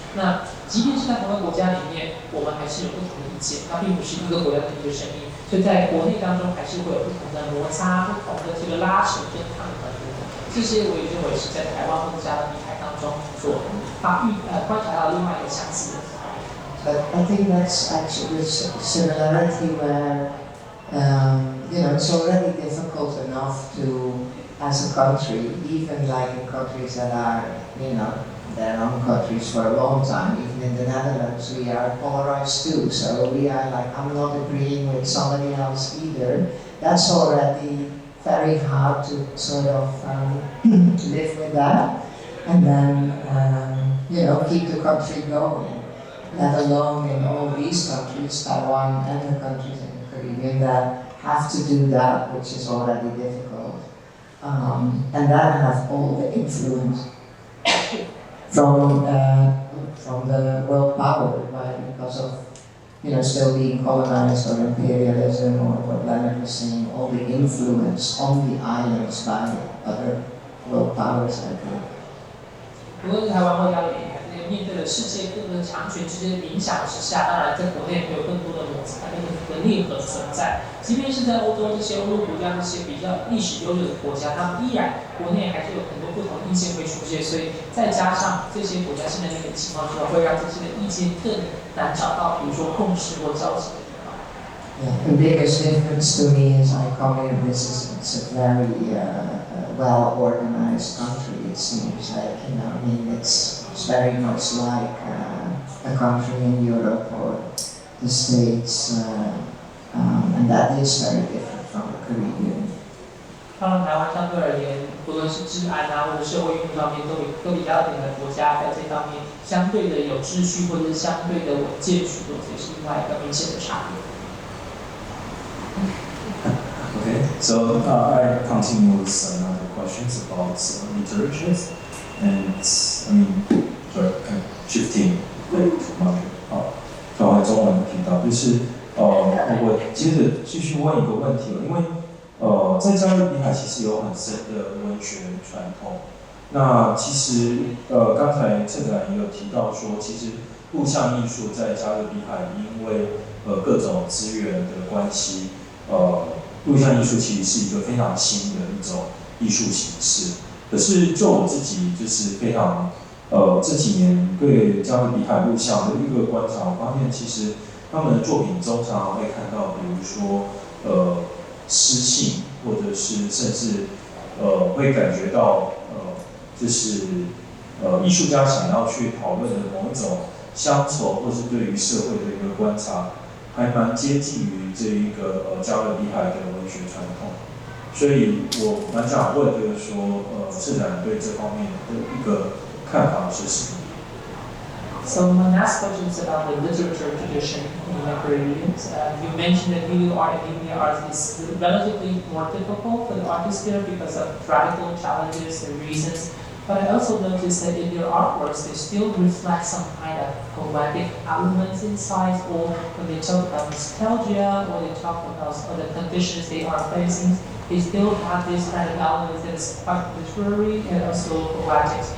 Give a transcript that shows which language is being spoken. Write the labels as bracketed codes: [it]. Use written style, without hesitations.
[zh] 那即便是在同一个国家里面，我们还是有不同的意见，它并不是一个国家的一个声音。所以在国内当中，还是会有不同的摩擦、不同的这个拉扯跟抗衡。这些我也认为是在台湾或者加勒比海当中所观察到另外一个相似的。 [en] But I think that's actually a similarity where, it's already difficult enough to, as a country, even like in countries that are, their own countries for a long time, even in the Netherlands, we are polarized too. So we are like, I'm not agreeing with somebody else either. That's already very hard to sort of live with that. And then, keep the country going. Let alone in all these countries, Taiwan and the countries in the Caribbean, that have to do that, which is already difficult. And that have all the influence from the world power, right? Because of, still being colonized or imperialism or what Leonard was saying, all the influence on the islands by other world powers, I think. [zh] 不论是台湾或加勒比海，面对了世界各个强权之间的影响之下，当然在国内会有更多的摩擦、更多的裂痕存在。即便是在欧洲这些欧洲国家、这些比较历史悠久的国家，他们依然国内还是有很多不同的意见会出现，所以再加上这些国家现在那个情况之后，会让这些的意见更难找到，比如说共识或交集的地方。 [en] Yeah, the biggest difference to me is I come here, it's a very well-organized country, it seems like, it's very much like a country in Europe or the States, and that is very different from the Caribbean. [zh] 当然，台湾相对而言，不论是治安或者社会运动方面，都比加勒比海国家在这方面相对的有秩序，或者是相对的稳健许多，这也是另外一个明显的差别。 [en] Okay, so I continue with another questions about literatures, and shifting to market. [zh] 转回中文频道，就是我接着继续问一个问题了，因为在加勒比海其实有很深的文学传统。那其实刚才策展人也有提到说，其实录像艺术在加勒比海因为各种资源的关系，录像艺术其实是一个非常新的一种艺术形式。可是就我自己就是非常这几年对加勒比海录像的一个观察，我发现其实他们的作品中常常会看到，比如说诗性，或者是甚至会感觉到就是艺术家想要去讨论的某一种乡愁，或是对于社会的一个观察，还蛮接近于这一个加勒比海的文学传统。所以我蛮想问，就是说策展人对这方面的一个看法是什么？ [en] So my last question is about the literature tradition in the Caribbean. You mentioned that video art and media art is relatively more difficult for the artists there because of practical challenges and reasons. But I also noticed that in their artworks, they still reflect some kind of poetic elements inside, or when they talk about nostalgia, or they talk about the conditions they are facing, they still have this kind of element that is quite literary and also poetic.